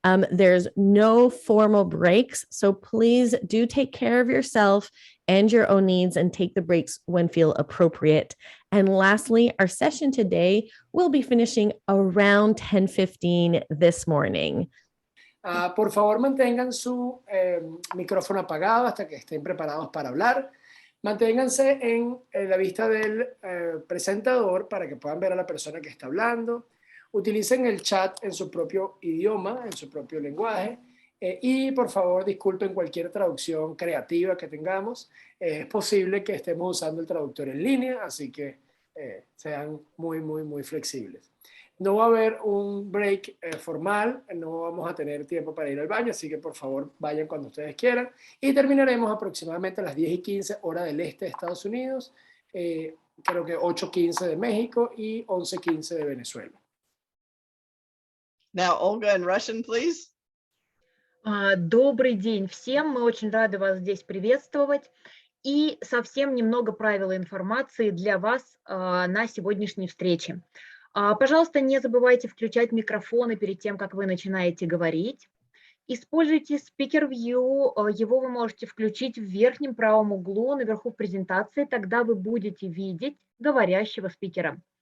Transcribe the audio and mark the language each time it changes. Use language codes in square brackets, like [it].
[en] There's no formal breaks, so please do take care of yourself and your own needs and take the breaks when feel appropriate. And lastly, our session today will be finishing around 10:15 this morning. [es] Por favor, mantengan su micrófono apagado hasta que estén preparados para hablar. Manténganse en la vista del presentador para que puedan ver a la persona que está hablando. Utilicen el chat en su propio idioma, en su propio lenguaje. Y por favor, disculpen cualquier traducción creativa que tengamos. Es posible que estemos usando el traductor en línea, así que sean muy flexibles. No va a haber un break formal, no vamos a tener tiempo para ir al baño, así que por favor vayan cuando ustedes quieran. Y terminaremos aproximadamente a las 10:15 hora del este de Estados Unidos, creo que 8:15 de México y 11:15 de Venezuela. [en] Now, Olga in Russian, please. [ru] Добрый день всем, мы очень рады вас здесь приветствовать. И совсем немного правил и информации для вас на сегодняшней встрече. Пожалуйста, не забывайте включать микрофоны перед тем, как вы начинаете говорить. Используйте Speaker View, его вы можете включить в верхнем правом углу наверху презентации, тогда вы будете видеть говорящего спикера.